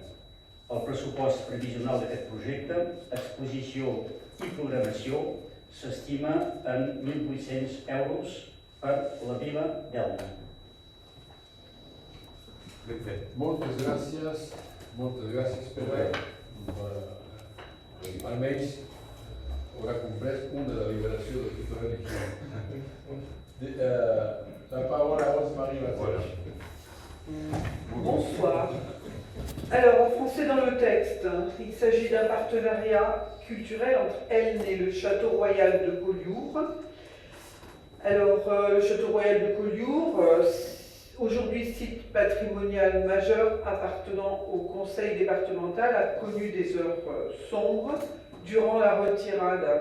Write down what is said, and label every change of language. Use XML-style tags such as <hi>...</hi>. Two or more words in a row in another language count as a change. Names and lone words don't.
<ca>El pressupost previsional d'aquest projecte, exposició i programació s'estima en 1.800 euros per la vila d'Elna. Moltes gràcies, Pere. Almenys haurà comprès una deliberació de tota religió.</ca> <fr>La parole à Rose-Marie Vattel. Bonsoir. Alors, en français dans le texte, il s'agit d'un partenariat culturel entre Elne et le Château Royal de Collioure. Alors, le Château Royal de Collioure, aujourd'hui site patrimonial majeur appartenant au conseil départemental, a connu des heures sombres durant la retirade.</fr>